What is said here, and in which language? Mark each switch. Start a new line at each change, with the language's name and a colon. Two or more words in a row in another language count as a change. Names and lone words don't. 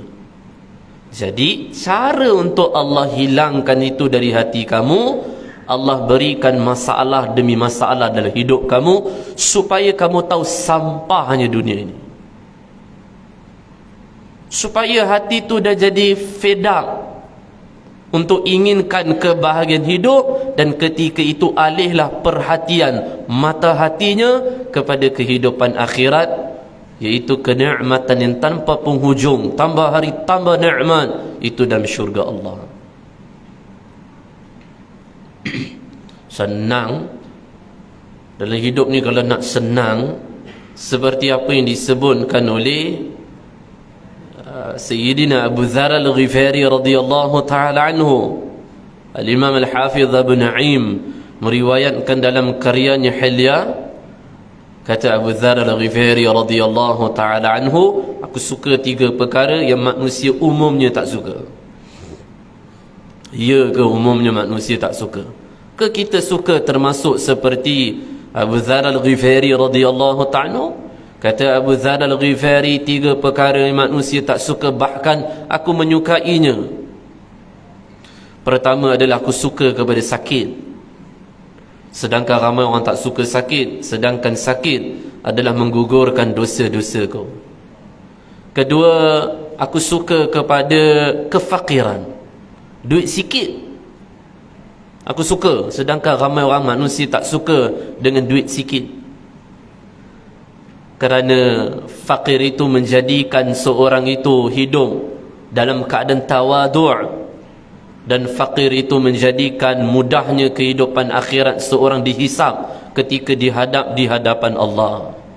Malay: Jadi cara untuk Allah hilangkan itu dari hati kamu, Allah berikan masalah demi masalah dalam hidup kamu supaya kamu tahu sampahnya dunia ini, supaya hati itu dah jadi
English: fed up
Malay: untuk inginkan kebahagiaan hidup, dan ketika itu alihlah perhatian mata hatinya kepada kehidupan akhirat, iaitu kenikmatan yang tanpa penghujung, tambah hari tambah nikmat, itu dalam syurga Allah. Senang dalam hidup ni, kalau nak senang seperti apa yang disebutkan oleh Sayyidina Abu Dzar Al-Ghifari
Arabic: رضي الله تعالى عنه.
Malay: Al-Imam Al-Hafidh Abu Na'im meriwayatkan dalam karyanya Hilya, kata Abu Dzar Al-Ghifari
Arabic: رضي الله تعالى عنه,
Malay: aku suka 3 perkara yang manusia umumnya tak suka. Ya ke umumnya manusia tak suka? Ke kita suka termasuk seperti Abu Dzar Al-Ghifari
Arabic: رضي الله تعالى عنه?
Malay: Kata Abu Dzar Al-Ghifari, 3 perkara yang manusia tak suka, bahkan aku menyukainya. Pertama adalah aku suka kepada sakit, sedangkan ramai orang tak suka sakit, sedangkan sakit adalah menggugurkan dosa-dosa kau. Kedua, aku suka kepada kefakiran, duit sikit aku suka, sedangkan ramai orang manusia tak suka dengan duit sikit. Kerana fakir itu menjadikan seorang itu hidup dalam keadaan tawadu', dan fakir itu menjadikan mudahnya kehidupan akhirat seorang dihisab ketika dihadap di hadapan Allah.